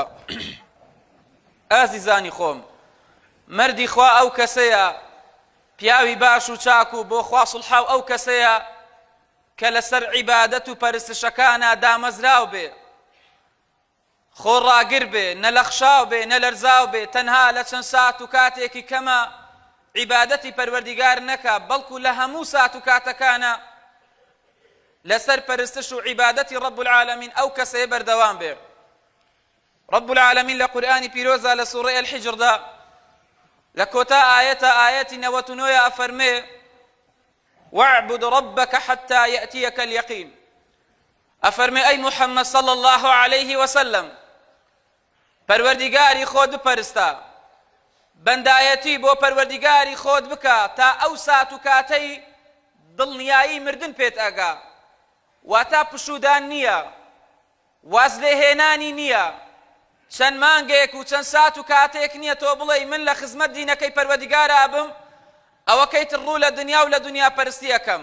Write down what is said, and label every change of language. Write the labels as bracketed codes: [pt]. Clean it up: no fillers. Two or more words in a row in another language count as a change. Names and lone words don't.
[ckb] ئازیزانی خۆم، مەردی خوا ئەو کەسەیە، پیاوی باش و چاک و بۆ خوا سڵحاو ئەو کەسەیە کە لەسەر عیبادەت و پەرستشەکانە دامەزراو بێ، خۆڕاگر بێ، نەلەخشاو بێ، نەلەرزاو بێ، تەنها لە چەند سات و کاتێکی کەمە عیبادەتی پەروەردیگار نەکا، بەڵکو لە هەموو سات و کاتەکانە لەسەر پەرستش و عیبادەتی [ar] ڕەب العالەمین [ckb] ئەو کەسەیە بەردەوام بێ. [ar] ڕەب العالەمین [ckb] لە قورئانی پیرۆزە لە سوورەی الحیجردا لە کۆتا ئاەتە ئاەتی 99 ئەفەرمێ [ar] واعبد ربك حتى يأتيك اليقين. [ckb] أفرمي أي محمد [ar] صلى الله عليه وسلم [ckb] پروردگاری خود بپەرستە، بەندایەتی بۆ پەروەردیگاری خۆت بکە تا ئەو سات و کاتەی دڵنیایی مردن پێت ئەگا، واتە پشودان نییە، واز لێهێنانی نییە، چەند مانگێک و چەند سات و کاتێک نییە تۆ بڵێ من لە خزمەت دینەکەی پەروەردیگارا بم، ئەوە کەیتر ڕوو لە دنیا و لە دنیا پەرستی ئەەکەم.